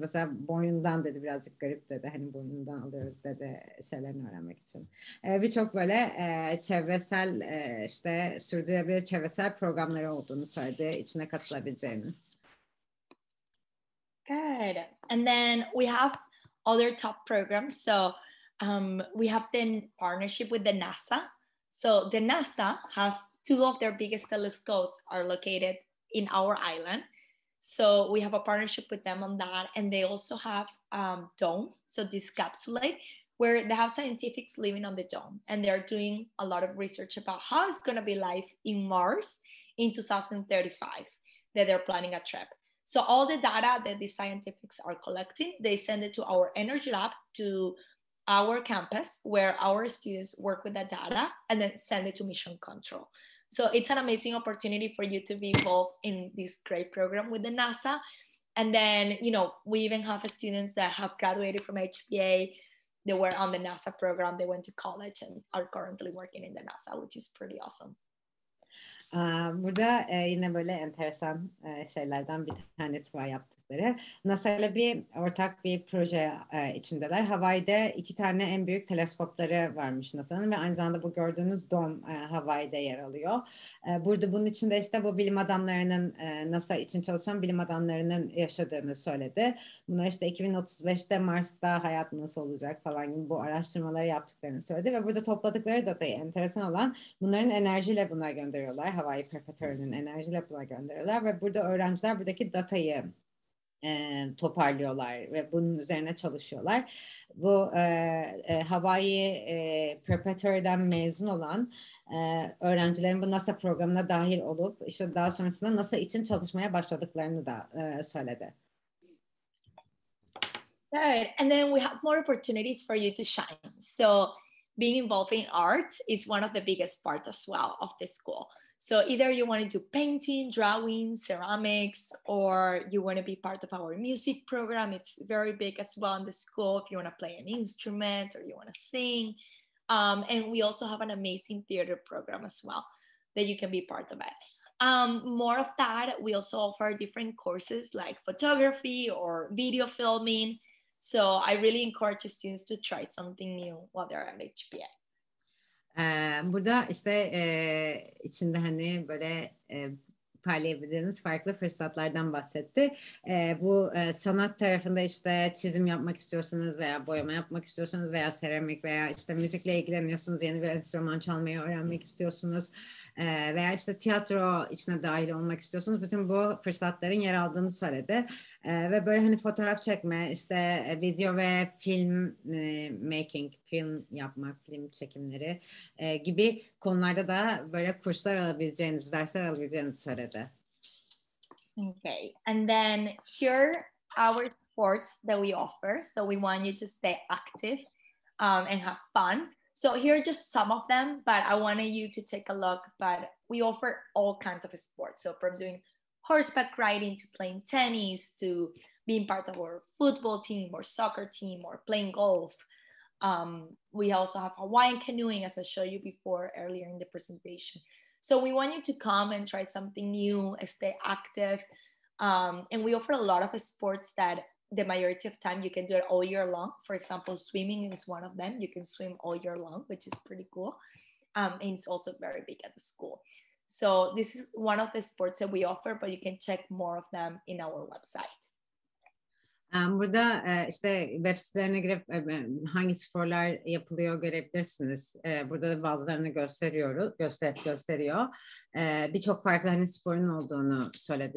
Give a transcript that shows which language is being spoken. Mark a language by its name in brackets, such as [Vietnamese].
[Turkish] Mesela boynundan dedi, birazcık garip dedi. Hani boynundan alıyoruz dedi şeylerini öğrenmek için. Birçok böyle çevresel işte sürdürülebilir çevresel programları olduğunu söyledi, içine katılabileceğiniz. [English] Good. And then we have other top programs. So we have the partnership with the NASA. So the NASA has two of their biggest telescopes are located in our island. So we have a partnership with them on that. And they also have dome, so this capsule where they have scientists living on the dome. And they're doing a lot of research about how it's going to be life in Mars in 2035, that they're planning a trip. So all the data that the scientists are collecting, they send it to our energy lab, to our campus, where our students work with that data and then send it to mission control. So it's an amazing opportunity for you to be involved in this great program with the NASA. And then, we even have students that have graduated from HPA. They were on the NASA program. They went to college and are currently working in the NASA, which is pretty awesome. [Turkish] Burada yine böyle enteresan şeylerden bir tanesi var yaptıkları. NASA ile ortak bir proje içindeler. Hawai'de 2 tane en büyük teleskopları varmış NASA'nın ve aynı zamanda bu gördüğünüz dom Hawai'de yer alıyor. Burada bunun içinde işte bu bilim adamlarının, NASA için çalışan bilim adamlarının yaşadığını söyledi. Bunlar işte 2035'te Mars'ta hayat nasıl olacak falan gibi bu araştırmaları yaptıklarını söyledi ve burada topladıkları datayı, enteresan olan, bunların enerjiyle buna gönderiyorlar. Hawaii Preparatory'nin enerjiyle buna gönderiyorlar ve burada öğrenciler buradaki datayı toparlıyorlar ve bunun üzerine çalışıyorlar. Bu Hawai'i Preparatory'den mezun olan öğrencilerin bu NASA programına dahil olup işte daha sonrasında NASA için çalışmaya başladıklarını da söyledi. [English] Right. And then we have more opportunities for you to shine. So being involved in art is one of the biggest parts as well of the school. So either you want to do painting, drawing, ceramics, or you want to be part of our music program. It's very big as well in the school. If you want to play an instrument or you want to sing, And we also have an amazing theater program as well that you can be part of it. More of that, we also offer different courses like photography or video filming. So I really encourage the students to try something new while they're at HPA. [Turkish] Burada işte içinde hani böyle parlayabildiğiniz farklı fırsatlardan bahsetti. Bu sanat tarafında işte çizim yapmak istiyorsanız veya boyama yapmak istiyorsanız veya seramik veya işte müzikle ilgileniyorsunuz, yeni bir enstrüman çalmayı öğrenmek istiyorsunuz veya işte tiyatro içine dahil olmak istiyorsunuz. Bütün bu fırsatların yer aldığını söyledi. Ve böyle hani fotoğraf çekme, işte video ve film making, film yapmak, film çekimleri gibi konularda da böyle kurslar alabileceğiniz, dersler alabileceğinizi söyledi. [English] Okay, and then here our sports that we offer. So we want you to stay active and have fun. So here are just some of them, but I wanted you to take a look. But we offer all kinds of sports. So from doing horseback riding to playing tennis to being part of our football team or soccer team or playing golf. We also have Hawaiian canoeing, as I showed you before earlier in the presentation. So we want you to come and try something new, stay active. And we offer a lot of sports that the majority of time you can do it all year long. For example, swimming is one of them. You can swim all year long, which is pretty cool. And it's also very big at the school. So this is one of the sports that we offer, but you can check more of them in our website. [Turkish] Burada işte web sitelerine girip hangi sporlar yapılıyor görebilirsiniz. Burada bazılarını gösteriyor. Birçok farklı hani sporun olduğunu söyledi.